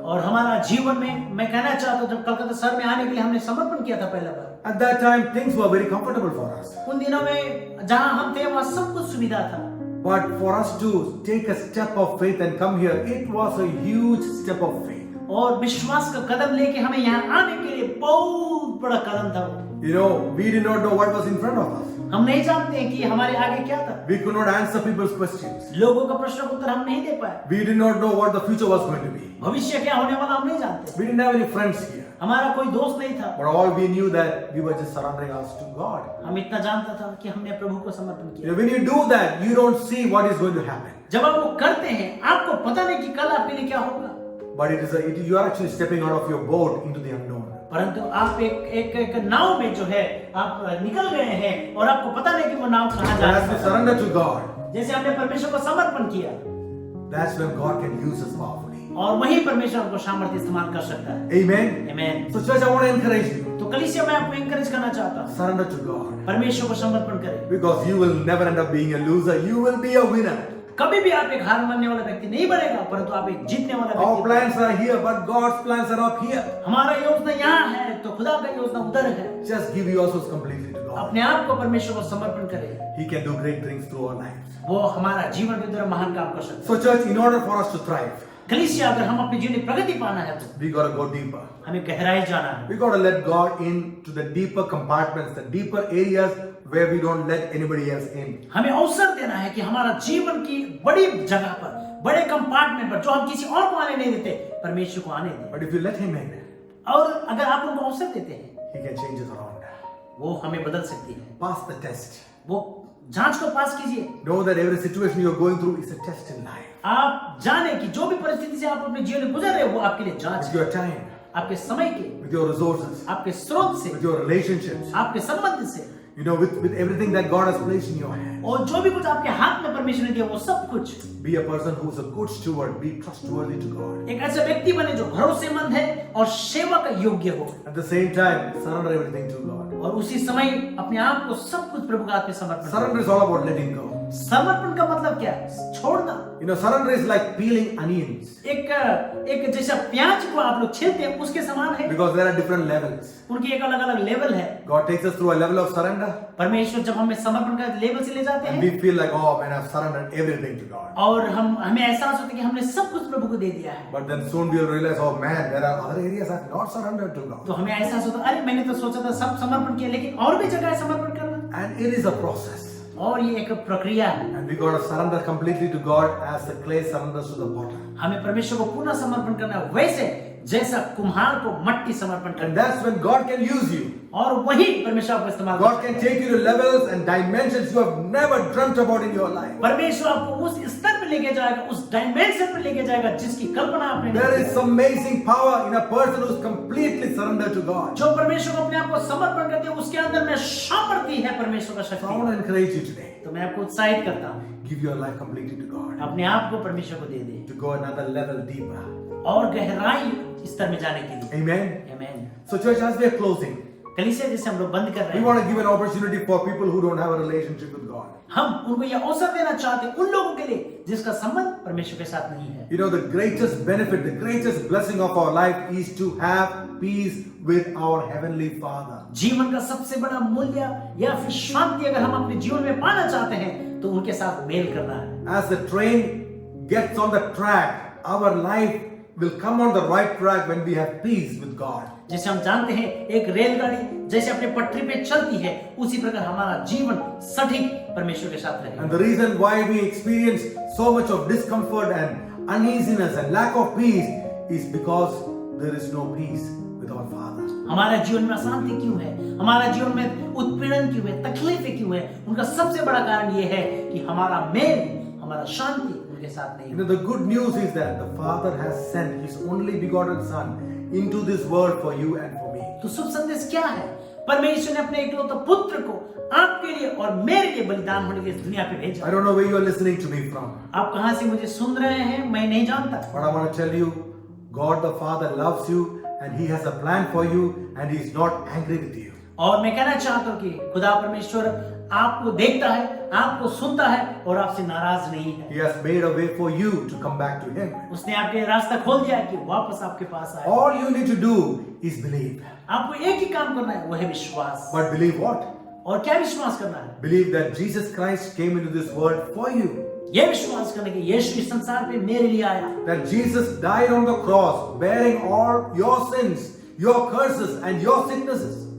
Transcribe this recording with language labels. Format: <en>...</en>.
<hi>और हमारा जीवन में मैं कहना चाहता हूँ, जब कलकत्ता शहर में आने के लिए हमने समर्पण किया था पहला बार।</hi> <en>At that time, things were very comfortable for us.</en> <hi>उन दिनों में जहाँ हम थे वहाँ सब कुछ सुविधा था।</hi> <en>But for us to take a step of faith and come here, it was a huge step of faith.</en> <hi>और विश्वास का कदम लेके हमें यहाँ आने के लिए बहुत बड़ा कदम था।</hi> <en>We did not know what was in front of us.</en> <hi>हम नहीं जानते हैं कि हमारे आगे क्या था।</hi> <en>We could not answer people's questions.</en> <hi>लोगों का प्रश्न का उत्तर हम नहीं दे पाए।</hi> <en>We did not know what the future was going to be.</en> <hi>भविष्य क्या होने वाला हम नहीं जानते।</hi> <en>We didn't have any friends here.</en> <hi>हमारा कोई दोस्त नहीं था।</hi> <en>But all we knew that we were just surrendering us to God.</en> <hi>हम इतना जानता था कि हमने प्रभु को समर्पण किया।</hi> <en>When you do that, you don't see what is going to happen.</en> <hi>जब आप वो करते हैं, आपको पता नहीं कि कल आपके लिए क्या होगा।</hi> <en>But you are actually stepping out of your boat into the unknown.</en> <hi>परंतु आप एक नाव में जो है आप निकल गए हैं और आपको पता नहीं कि वो नाव कहाँ जा रहा है।</hi> <en>As we surrender to God,</en> <hi>जैसे हमने परमेश्वर को समर्पण किया,</hi> <en>that's when God can use us powerfully.</en> <hi>और वही परमेश्वर हमको सामर्थ्य इस्तेमाल कर सकता है।</hi> <en>Amen.</en> <hi>आमीन।</hi> <en>So church, I want to encourage you.</en> <hi>तो कलीसिया मैं आपको एनकरेज करना चाहता हूँ,</hi> <en>Surrender to God.</en> <hi>परमेश्वर को समर्पण करें,</hi> <en>Because you will never end up being a loser. You will be a winner.</en> <hi>कभी भी आप एक हार मानने वाला व्यक्ति नहीं बनेगा, परंतु आप एक जीतने वाला</hi> <en>Our</en> <hi>व्यक्ति।</hi> <en>plans are here, but God's plans are up here.</en> <hi>हमारा योजना यहाँ है तो खुदा का योजना उधर है।</hi> <en>Just give yourselves completely to God.</en> <hi>अपने आप को परमेश्वर को समर्पण करें,</hi> <en>He can do great things through our lives.</en> <hi>वो हमारा जीवन के द्वारा महान काम कर सकता है।</hi> <en>So church, in order for us to thrive,</en> <hi>कलीसिया अगर हम अपने जीवन में प्रगति पाना है तो</hi> <en>we got to go deeper.</en> <hi>हमें गहराई जाना है।</hi> <en>We got to let God into the deeper compartments, the deeper areas where we don't let anybody else in.</en> <hi>हमें अवसर देना है कि हमारा जीवन की बड़ी जगह पर, बड़े कंपार्टमेंट पर, जो हम किसी और को आने नहीं देते, परमेश्वर को आने दें।</hi> <en>But if you let Him in,</en> <hi>और अगर आप उनको अवसर देते हैं,</hi> <en>He can change us around.</en> <hi>वो हमें बदल सकती है।</hi> <en>Pass the test.</en> <hi>वो जांच को पास कीजिए।</hi> <en>Know that every situation you're going through is a test in life.</en> <hi>आप जाने कि जो भी परिस्थिति से आप अपने जीवन में गुजर रहे हो, वो आपके लिए जांच</hi> <en>With</en> <hi>है।</hi> <en>your time,</en> <hi>आपके समय के,</hi> <en>with your resources,</en> <hi>आपके स्रोत से,</hi> <en>with your relationships,</en> <hi>आपके संबंध से,</hi> <en>you know, with everything that God has placed in your hand.</en> <hi>और जो भी कुछ आपके हाथ में परमेश्वर ने दिया, वो सब कुछ।</hi> <en>Be a person who's a good steward. Be trustworthy to God.</en> <hi>एक ऐसा व्यक्ति बने जो भरोसेमंद है और सेवा का योग्य हो।</hi> <en>At the same time, surrender everything to God.</en> <hi>और उसी समय अपने आप को सब कुछ प्रभु के हाथ में समर्पण</hi> <en>Surrender is all about letting go.</en> <hi>समर्पण का मतलब क्या है? छोड़ना।</hi> <en>You know, surrender is like peeling onions.</en> <hi>एक जैसा प्याज को आप लोग छीलते हैं, उसके समान है।</hi> <en>Because there are different levels.</en> <hi>उनकी एक अलग अलग लेवल है।</hi> <en>God takes us through a level of surrender.</en> <hi>परमेश्वर जब हमें समर्पण का लेवल से ले जाते</hi> <en>And</en> <hi>हैं,</hi> <en>we feel like, oh man, I've surrendered everything to God.</en> <hi>और हमें एहसास होता है कि हमने सब कुछ प्रभु को दे दिया है।</hi> <en>But then soon we'll realize, oh man, there are other areas I've not surrendered to God.</en> <hi>तो हमें एहसास होता है, अरे मैंने तो सोचा था सब समर्पण किया, लेकिन और भी जगह है समर्पण करना।</hi> <en>And it is a process.</en> <hi>और ये एक प्रक्रिया है।</hi> <en>And we got to surrender completely to God as the clay surrenders to the potter.</en> <hi>हमें परमेश्वर को पूर्ण समर्पण करना है, वैसे जैसा कुम्हार को मट्टी समर्पण करना।</hi> <en>And that's when God can use you.</en> <hi>और वही परमेश्वर आपको इस्तेमाल</hi> <en>God can take you to levels and dimensions you have never dreamt about in your life.</en> <hi>परमेश्वर आपको उस स्तर पे लेके जाएगा, उस डायमेंशन पे लेके जाएगा जिसकी कल्पना आपने नहीं</hi> <en>There</en> <hi>की।</hi> <en>is some amazing power in a person who's completely surrendered to God.</en> <hi>जो परमेश्वर को अपने आप को समर्पण करते हैं, उसके अंदर में सामर्थ्य है परमेश्वर का</hi> <en>So I</en> <hi>शक्ति।</hi> <en>want to encourage you today.</en> <hi>तो मैं आपको उत्साहित करता हूँ,</hi> <en>Give your life completely to God.</en> <hi>अपने आप को परमेश्वर को दे दे</hi> <en>To go another level deeper.</en> <hi>और गहराई स्तर में जाने के लिए।</hi> <en>Amen.</en> <hi>आमीन।</hi> <en>So church, as we are closing,</en> <hi>कलीसिया जैसे हम लोग बंद कर रहे</hi> <en>we</en> <hi>हैं,</hi> <en>want to give an opportunity for people who don't have a relationship with God.</en> <hi>हम उनको यह अवसर देना चाहते हैं उन लोगों के लिए जिसका संबंध परमेश्वर के साथ नहीं है।</hi> <en>You know, the greatest benefit, the greatest blessing of our life is to have peace with our Heavenly Father.</en> <hi>जीवन का सबसे बड़ा मूल्य या फिर शांति अगर हम अपने जीवन में पाना चाहते हैं तो उनके साथ मेल करना है।</hi> <en>As the train gets on the track, our life will come on the right track when we have peace with God.</en> <hi>जैसे हम जानते हैं एक रेलगाड़ी जैसे अपने पटरी पे चलती है, उसी प्रकार हमारा जीवन सटीक परमेश्वर के साथ रहे।</hi> <en>And the reason why we experience so much of discomfort and uneasiness and lack of peace is because there is no peace with our Father.</en> <hi>हमारा जीवन में अशांति क्यों है, हमारा जीवन में उत्पीड़न क्यों है, तकलीफें क्यों है? उनका सबसे बड़ा कारण ये है कि हमारा मेल, हमारा शांति उनके साथ नहीं</hi> <en>You know, the good news is that the Father has sent His only begotten Son into this world for you and for me.</en> <hi>तो शुभ संदेश क्या है? परमेश्वर ने अपने इकलौते पुत्र को आपके लिए और मेरे लिए बलिदान होने के लिए इस दुनिया पे भेजा।</hi> <en>I don't know where you are listening to me from,</en> <hi>आप कहां से मुझे सुन रहे हैं मैं नहीं जानता,</hi> <en>but I want to tell you, God the Father loves you and He has a plan for you and He is not angry with you.</en> <hi>और मैं कहना चाहता हूँ कि खुदा परमेश्वर आपको देखता है, आपको सुनता है और आपसे नाराज नहीं है।</hi> <en>He has made a way for you to come back to Him.</en> <hi>उसने आपके रास्ता खोल दिया है कि वापस आपके पास आए।</hi> <en>All you need to do is believe.</en> <hi>आपको एक ही काम करना है, वो है विश्वास।</hi> <en>But believe what?</en> <hi>और क्या विश्वास करना है?</hi> <en>Believe that Jesus Christ came into this world for you.</en> <hi>ये विश्वास करने के यीशु इस संसार पे मेरे लिए आया।</hi> <en>That Jesus died on the cross, bearing all your sins, your curses, and your sicknesses.</en>